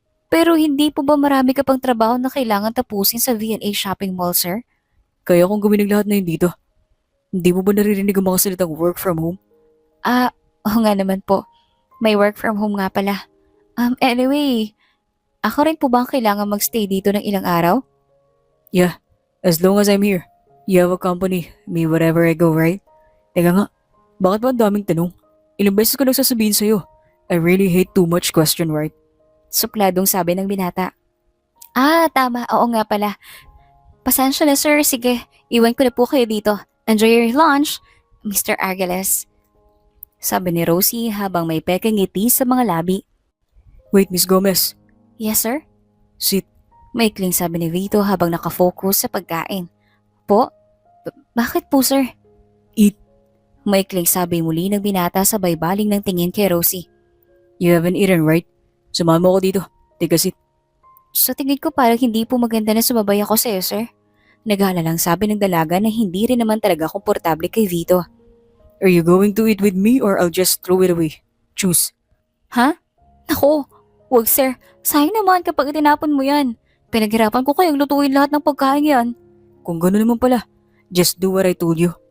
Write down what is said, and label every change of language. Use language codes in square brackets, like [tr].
[tl] Pero hindi po ba marami ka pang trabaho na kailangan tapusin sa V&A Shopping Mall, sir? Kaya kong gawin ang lahat na yun dito. Hindi mo ba naririnig ang mga salitang work from home? Oo nga naman po. May work from home nga pala. Anyway, ako rin po ba ang kailangan magstay dito ng ilang araw? [en] Yeah, as long as I'm here. You have a company, me wherever I go, right? [tl] Teka nga, bakit ba ang daming tanong? Ilang beses ko nagsasabihin sa'yo. [en] I really hate too much question, right? [tl] Supladong sabi ng binata. Tama. Oo nga pala. Pasensya na, sir. Sige, iwan ko na po kayo dito. [en] Enjoy your lunch, [tl] Mr. Argales. Sabi ni Rosie habang may pekeng ngiti sa mga labi. [en] Wait, Miss Gomez. Yes, sir? Sit. [tl] Maikling sabi ni Vito habang nakafocus sa pagkain. Po? Bakit po, sir? [en] Eat. [tl] Maikling sabi muli ng binata sabay baling ng tingin kay Rosie. [en] You haven't eaten, right? [tl] Samahan mo ako dito. [en] Take a seat. [tl] Sa tingin ko parang hindi po maganda na sumabay ako sa'yo, sir. Nag-aalalang sabi ng dalaga na hindi rin naman talaga komportable kay Vito. [en] Are you going to eat with me or I'll just throw it away? Choose. [tl] Ha? Nako, wag sir. Sayang naman kapag itinapon mo yan. Pinaghirapan ko kayang lutuin lahat ng pagkain yan. Kung gano'n naman pala, [en] just do what I told you.